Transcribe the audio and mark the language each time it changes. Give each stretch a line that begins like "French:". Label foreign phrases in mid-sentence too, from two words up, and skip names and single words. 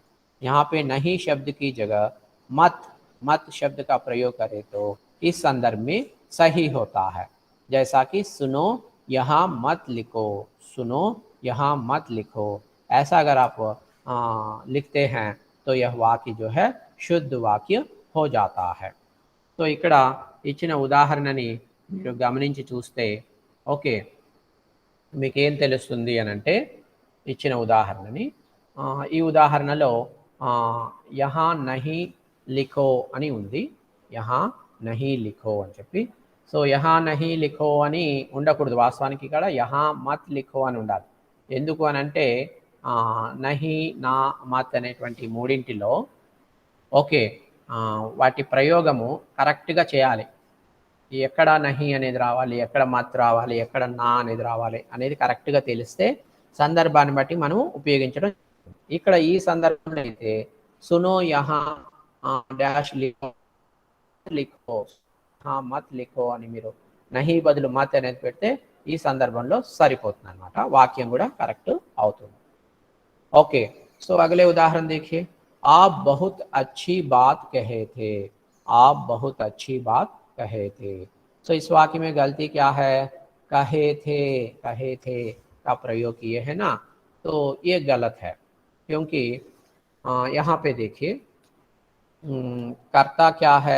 Hindi: यहाँ पे नहीं शब्द की जगह मत शब्द का प्रयोग करें तो इस संदर्भ में सही होता है। जैसा कि सुनो यहाँ मत लिखो, सुनो यहाँ मत लिखो, ऐसा अगर आप लिखते हैं तो यह वाक्य जो है शुद्ध वाक्य हो जाता है।
Telugu: तो ఇక్కడ ఇచ్చిన ఉదాహరణని మీరు గమనించి చూస్తే ఓకే మీకేం తెలుస్తుంది అని అంటే, ఇచ్చిన ఉదాహరణని ఈ ఉదాహరణలో
Hindi: यहाँ नहीं लिखो
Telugu: అని ఉంది,
Hindi: यहाँ नहीं लिखो
Telugu: అని చెప్పి. సో
Hindi: यहाँ नहीं लिखो
Telugu: అని ఉండకూడదు, వాస్తవానికి ఇక్కడ
Hindi: यहाँ मत लिखो
Telugu: అని ఉండాలి. ఎందుకు అని అంటే నహీ, నా, మత్ అనేటువంటి మూడింటిలో ఓకే వాటి ప్రయోగము కరెక్ట్గా చేయాలి. ఎక్కడ నహి అనేది రావాలి, ఎక్కడ మత్ రావాలి, ఎక్కడ నా అనేది రావాలి అనేది కరెక్ట్గా తెలిస్తే సందర్భాన్ని బట్టి మనం ఉపయోగించడం. ఇక్కడ ఈ సందర్భంలో అయితే
Hindi: सुनो यहाँ डैश लिखो मत लिखो
Telugu: అని మీరు నహి బదులు మత్ అనేది పెడితే ఈ సందర్భంలో సరిపోతుంది అనమాట, వాక్యం కూడా కరెక్ట్ అవుతుంది.
Hindi: ओके, सो अगले उदाहरण देखिए, आप बहुत अच्छी बात कहे थे, आप बहुत अच्छी बात कहे थे। सो इस वाक्य में गलती क्या है, कहे थे का प्रयोग किए है ना, तो ये गलत है क्योंकि यहाँ पे देखिए कर्ता क्या है?